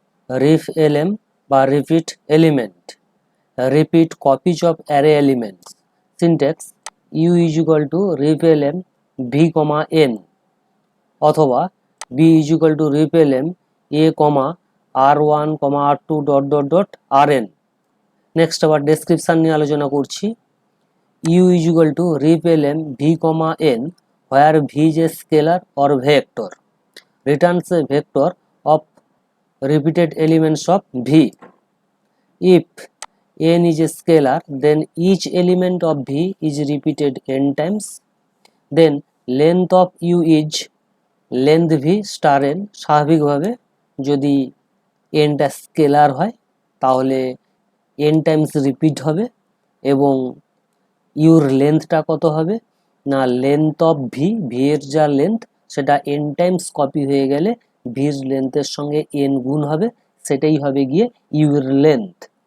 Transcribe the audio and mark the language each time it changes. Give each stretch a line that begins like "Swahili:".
English: Repelem বা repeat element, repeat copies of array elements. Syntax u is equal to repelem v comma n, অথবা B is equal to repelem A comma r one comma r two dot dot dot r n.
Bangla: Next আবার description নিয়ে আলোচনা করছি।
English: U is equal to repelem v comma n where v is a scalar or vector, returns a vector of repeated elements of v. If n is a scalar, then each element of v is repeated n times. Then length of u is length v star n.
Bangla: স্বাভাবিকভাবে যদি nটা scalar হয় তাহলে n Times repeat হবে, এবং your লেন্থটা কত হবে না, length of V, V এর যা লেন্থ সেটা এন টাইমস কপি হয়ে গেলে ভির লেন্থের সঙ্গে এন গুণ হবে, সেটাই হবে গিয়ে ইউর লেন্থ।